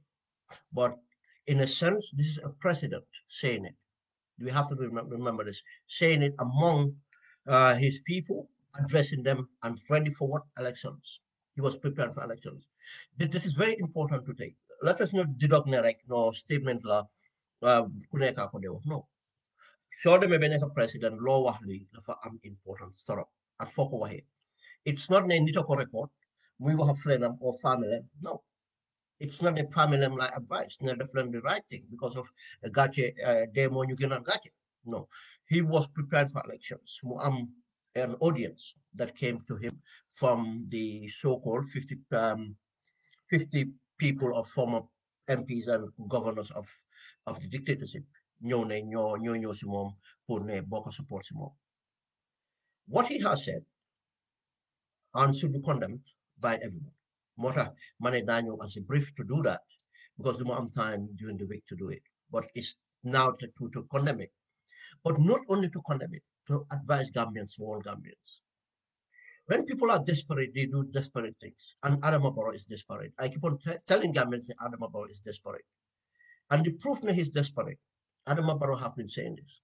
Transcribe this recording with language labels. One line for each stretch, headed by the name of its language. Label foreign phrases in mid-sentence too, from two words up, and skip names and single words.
English: But in a sense, this is a president saying it. We have to remember this, saying it among his people, addressing them, and ready for what elections. He was prepared for elections. This is very important to take. Let us not deduct no statement
Wolof: la ku nekk ko de wax no soo demee ba nekk président loo wax li dafa am important torop ak foo ko waxee
English: it's not
Wolof: ne nit a ko record muy wax
English: a friend am or family no it's not a family like advice no
Wolof: def leen
English: the right thing because of
Wolof: gàcce dee moo ñu gënal gàcce
English: no he was prepared for elections
Wolof: mu am
English: an audience that came to him from the so-called 50 people of former MPs and governors of the dictatorship
Wolof: ñëw ne ñoo si moom pour ne bokk
English: support
Wolof: si moom.
English: What he has said and should be condemned by everyone.
Wolof: moo tax ma ne naa ñëw
English: as a brief to do that because
Wolof: du ma am
English: time during the week to do it but it's now to condemn it but not only to condemn it to advise Gambians, small Gambians. When people are desperate, they do desperate things. And Adama Barrow is desperate. I keep on telling Gambians that Adama Barrow is desperate. And the proof that he's desperate, Adama Barrow have been saying this.